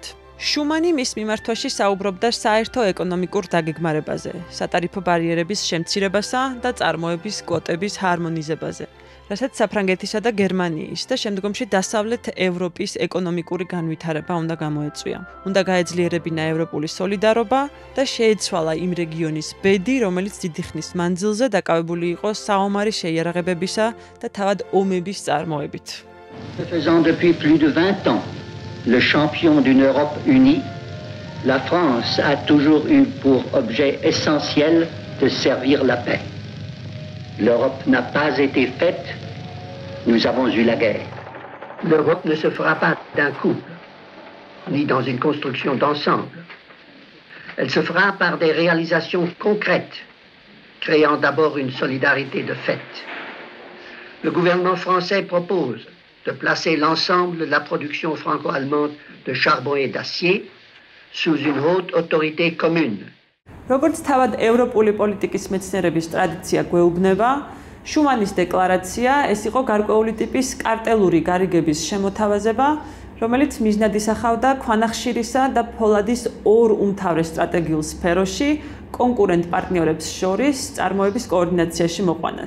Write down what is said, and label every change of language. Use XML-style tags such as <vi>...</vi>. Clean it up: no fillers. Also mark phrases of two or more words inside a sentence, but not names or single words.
<ka>შუმანი მის მიმართვაში საუბრობდა საერთო ეკონომიკურ დაგეგმარებაზე, სატარიფო ბარიერების შემცირებასა და წარმოების კვოტების ჰარმონიზებაზე, რასაც საფრანგეთისა და გერმანიის და შემდგომში დასავლეთ ევროპის ეკონომიკური განვითარება უნდა გამოეწვია. უნდა გაეძლიერებინა ევროპული სოლიდარობა და შეეცვალა იმ რეგიონის ბედი, რომელიც დიდი ხნის მანძილზე დაკავებული იყო საომარი შეიარაღებებისა და თავად ომების წარმოებით.</ka> <fr>Faisant depuis plus de 20 ans le champion d'une Europe unie, la France a toujours eu pour objet essentiel de servir la paix. L'Europe n'a pas été faite, nous avons eu la guerre. L'Europe ne se fera pas d'un coup, ni dans une construction d'ensemble. Elle se fera par des réalisations concrètes, créant d'abord une solidarité de fait. Le gouvernement français propose de placer l'ensemble de la production franco-allemande de charbon et d'acier sous une haute autorité commune.</fr> <ka>როგორც თავად ევროპული პოლიტიკის მეცნიერების ტრადიცია გვეუბნება, შუმანის დეკლარაცია ეს იყო გარკვეული ტიპის კარტელური გარიგების შემოთავაზება, რომელიც მიზნად ისახავდა ქვანახშირისა და ფოლადის ორ უმთავრეს სტრატეგიულ სფეროში კონკურენტ პარტნიორებს შორის წარმოების კოორდინაციაში მოყვანას.</ka>